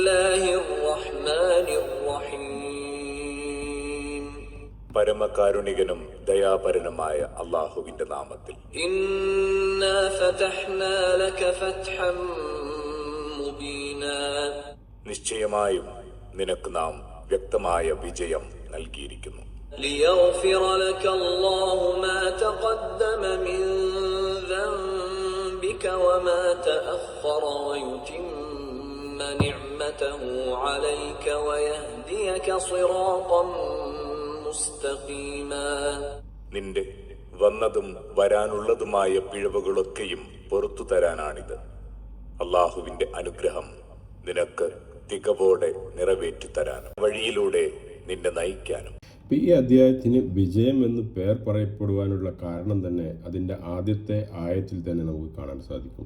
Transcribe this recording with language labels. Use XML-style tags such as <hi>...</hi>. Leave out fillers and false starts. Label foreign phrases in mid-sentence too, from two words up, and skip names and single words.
<ml>പരമകാരുണികനും ദയാപരനുമായ അള്ളാഹുവിന്റെ നാമത്തിൽ.</ml> <ar>إنا فتحنا لك فتحا مبينا,</ar> <ml>നിശ്ചയമായും നിനക്ക് നാം വ്യക്തമായ വിജയം നൽകിയിരിക്കുന്നു.</ml> <ar>ليغفر لك الله ما تقدم من ذنبك وما تأخر ويتم نعمته عليك ويهديك صراطا مستقيما.</ar> <ml>നിന്റെ വന്നതും വരാനുള്ളതുമായ പിഴവുകളൊക്കെയും പുറത്തു തരാനാണിത്. അള്ളാഹുവിന്റെ അനുഗ്രഹം നിനക്ക് തികവോടെ നിറവേറ്റി തരാനും വഴിയിലൂടെ നിന്നെ നയിക്കാനും. ഈ അധ്യായത്തിന് വിജയം എന്ന് പേർ പറയപ്പെടുവാനുള്ള കാരണം തന്നെ അതിൻ്റെ ആദ്യത്തെ ആയത്തിൽ തന്നെ നമുക്ക് കാണാൻ സാധിക്കും.</ml>